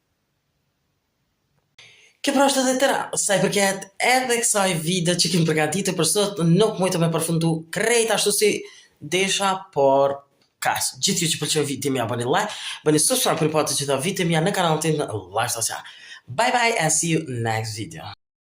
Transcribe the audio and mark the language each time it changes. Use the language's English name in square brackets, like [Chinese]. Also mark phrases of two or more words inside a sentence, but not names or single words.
[Albanian] Kjo pra është edhe tëra, sa i përket edhe kësaj video që kemi përgatitur për sot, nuk mujtë me përfundu krejt ashtu si desha, por kas. Gjithë ju që pëlqeu videon ja bëni like, bëni subscribe për të patur gjitha videot mia në kanalin tim Lifestyle Chat. [English] Bye bye and see you next video.